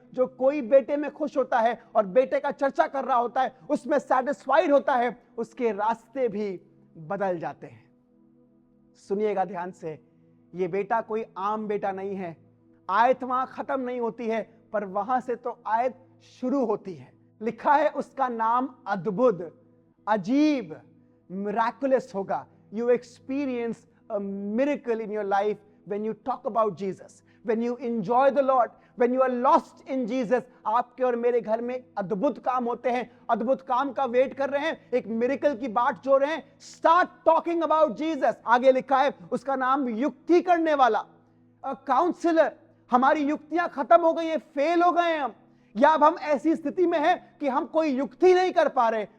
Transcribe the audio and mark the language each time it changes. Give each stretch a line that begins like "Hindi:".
Hindi: जो कोई बेटे में खुश होता है और बेटे का चर्चा कर रहा होता है, उसमें सेटिस्फाइड होता है, उसके रास्ते भी बदल जाते हैं। सुनिएगा ध्यान से, ये बेटा कोई आम बेटा नहीं है। आयत वहां खत्म नहीं होती है, पर वहां से तो आयत शुरू होती है। लिखा है उसका नाम अद्भुत, अजीब, मिराकुलस होगा।
English: You experience a miracle in your life when you talk about Jesus, when you enjoy the Lord, when you are lost in Jesus।
Hindi: आपके और मेरे घर में अद्भुत काम होते हैं, अद्भुत काम का वेट कर रहे हैं, एक मिरेकल की बाट जो रहे हैं।
English: Start talking about Jesus.
Hindi: आगे लिखा है उसका नाम युक्ति करने वाला, काउंसलर। हमारी युक्तियां खत्म हो गई है, फेल हो गए हम, या अब हम ऐसी स्थिति में हैं कि हम कोई युक्ति नहीं कर पा रहे।